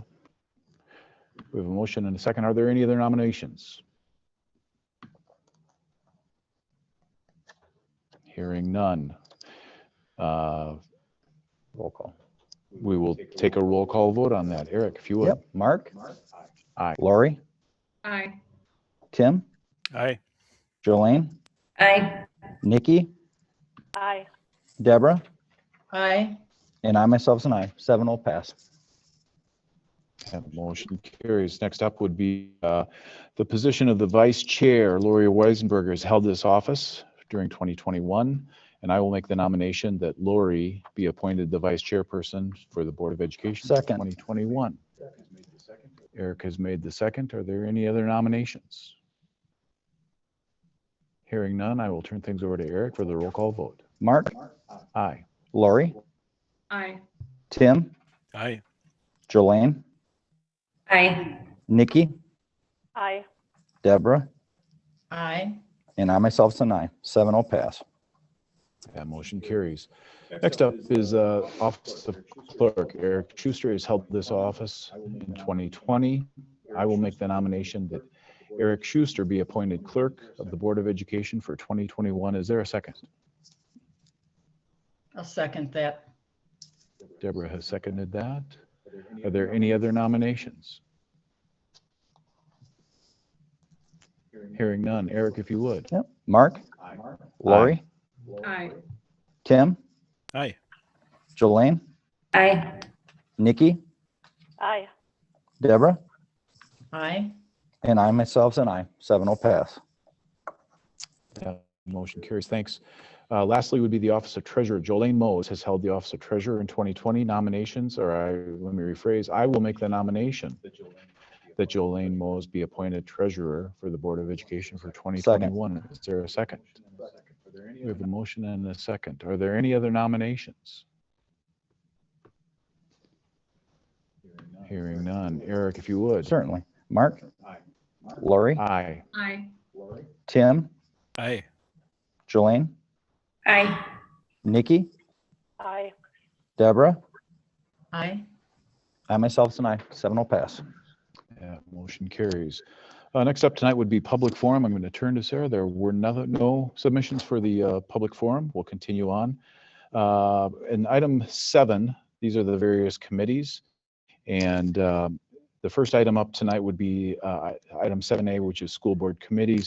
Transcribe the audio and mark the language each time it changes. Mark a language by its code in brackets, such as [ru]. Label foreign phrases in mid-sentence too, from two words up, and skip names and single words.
[en] We have a motion and a second. Are there any other nominations? Hearing none. Roll call. We will take a roll call vote on that. Eric, if you would. Yep, Mark, Aye. Lori, Aye. Tim, Aye. Jolene, Aye. Nikki, Aye. Deborah, Aye. and I myself's an aye. 7-0 pass. That motion carries. Next up would be the position of the vice chair. Lori Weisenberger has held this office during 2021, and I will make the nomination that Lori be appointed the vice chairperson for the Board of Education for Second. 2021. Eric has made the second. Are there any other nominations? Hearing none, I will turn things over to Eric for the roll call vote. Mark, Aye. Lori, Aye. Tim, Aye. Jolene, Aye. Nikki, Aye. Deborah, Aye. and I myself is an aye. 7-0 pass. That motion carries. Next up is Office of Clerk. Eric Schuster has held this office in 2020. I will make the nomination that Eric Schuster be appointed Clerk of the Board of Education for 2021. Is there a second? I'll second that. Deborah has seconded that. Are there any other nominations? Hearing none. Eric, if you would. Yep. Mark, Lori, Aye. Tim, Aye. Jolene, Aye. Nikki, Aye. Deborah, Aye. and I myself is an aye. 7-0 pass. That motion carries. Thanks. Lastly would be the Office of Treasurer. Jolene Mose has held the Office of Treasurer in 2020. Nominations, let me rephrase. I will make the nomination that Jolene Mose be appointed Treasurer for the Board of Education for 2021. Is there a second? We have a motion and a second. Are there any other nominations? Hearing none. Eric, if you would. Certainly. Mark, Lori, Aye. Aye. Tim, Aye. Jolene, Aye. Nikki, Aye. Deborah, Aye. I myself is an aye. 7-0 pass. Yeah, motion carries. Next up tonight would be public forum. I'm going to turn to Sarah. There were no submissions for the public forum. We'll continue on. In item 7, these are the various committees. And the first item up tonight would be item 7A, which is school board committees.